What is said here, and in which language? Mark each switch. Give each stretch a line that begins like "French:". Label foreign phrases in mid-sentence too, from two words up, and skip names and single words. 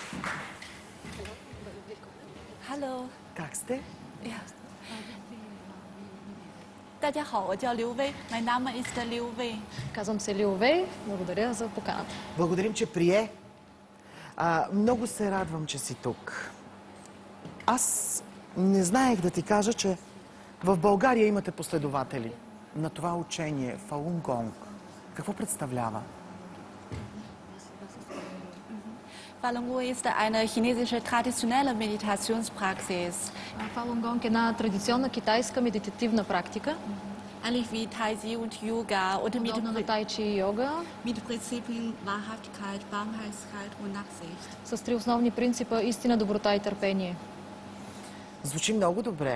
English: Hello.
Bulgarian: Как сте? Ja.
Chinese: 大家好，我叫刘薇。
English: My name is Liu Wei.
Bulgarian: Казвам се Лиу Вей. Благодаря за поканата. Благодарим, че прие. Много се радвам, че си тук. Аз не знаех да ти кажа, че в България имате последователи на това учение Фалун Гонг. Какво представлява?
German: Falun Gong ist eine chinesische traditionelle Meditationspraxis.
Bulgarian: Фалун Гонг е една традиционна китайска медитативна практика,
German: Ähnlich wie Tai Chi und Yoga oder
Bulgarian: подобна на тай чи и йога,
German: mit Prinzipien Wahrhaftigkeit, Barmherzigkeit und Nachsicht.
Bulgarian: с три основни принципа: истина, доброта и търпение. Звучи много добре.